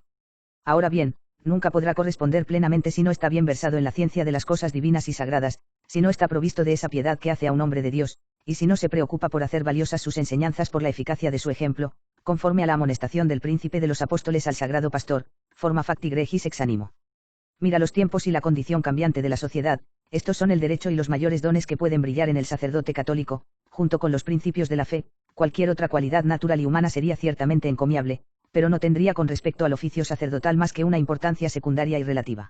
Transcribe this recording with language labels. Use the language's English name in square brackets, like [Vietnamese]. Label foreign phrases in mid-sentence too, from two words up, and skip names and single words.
[Spanish] Ahora bien, nunca podrá corresponder plenamente si no está bien versado en la ciencia de las cosas divinas y sagradas, si no está provisto de esa piedad que hace a un hombre de Dios, y si no se preocupa por hacer valiosas sus enseñanzas por la eficacia de su ejemplo, conforme a la amonestación del príncipe de los apóstoles al sagrado pastor, [Latin] forma facti gregis ex animo. [Spanish] Mira los tiempos y la condición cambiante de la sociedad, estos son el derecho y los mayores dones que pueden brillar en el sacerdote católico, junto con los principios de la fe. Cualquier otra cualidad natural y humana sería ciertamente encomiable, pero no tendría con respecto al oficio sacerdotal más que una importancia secundaria y relativa.